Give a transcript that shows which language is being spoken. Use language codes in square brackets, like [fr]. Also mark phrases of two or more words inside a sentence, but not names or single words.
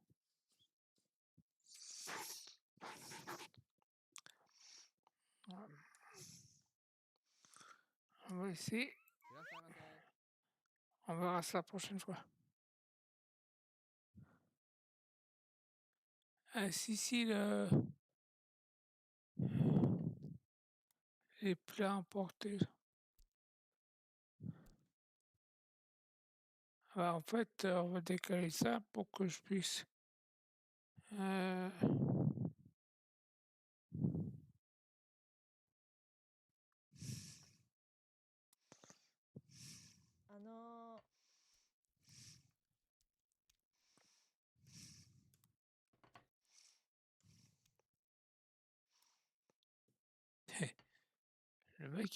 [fr] On va essayer. [ja] いらっしゃいませ。 [fr] On verra ça la prochaine fois. Ah, si, les plats emportés. Bah, en fait, on va décaler ça pour que je puisse. Euh, あの le mec,